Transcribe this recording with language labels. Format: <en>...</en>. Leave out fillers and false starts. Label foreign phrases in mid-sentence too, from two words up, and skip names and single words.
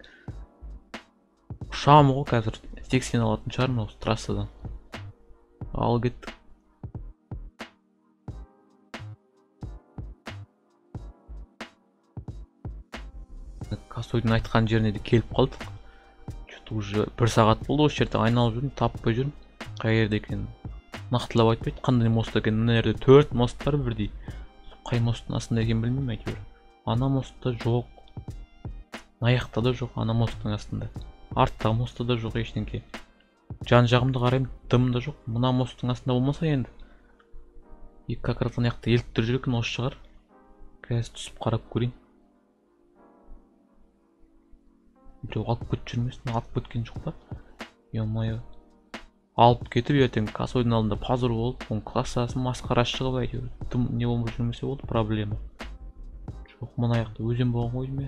<kk>Ұшамын ғой, қазір 80 алатын шығармын осы трассадан. Ал кеттік. Косойдың айтқан жеріне де келіп қалдық.</kk> <ru>Что-то уже</ru> <kk>1 сағат болды, осы жерде айналып жүрмін, таппай жүрмін. Қай жерде екенін нақтылап айтпайды, қандай мост екенін. Мына жерде 4 мост бар бірдей. Қай мосттың астында екенін білмеймін әйтеуір. Ана мостта жоқ. Аяқта да жоқ, ана мосттың астында. Арттағы мостта да жоқ ештеңке. Жан жағымды қараймын, дым да жоқ. Мына мосттың астында болмаса енді.</kk> <ru>Как раз</ru> <kk>ана жақта еліктір жүрген осы шығар. Қазір түсіп қарап көрейін. Біреу алып кетіп жүрмесін, алып кеткен жоқ па? Е-мое. Алып кетіп ертең косойдың алдында пазар болып, оның классасын масқара шығып әйтеуір. Дым не болмай жүрмесе болды, проблема. Жоқ, мына жақта өзен болған ғой ме?</kk>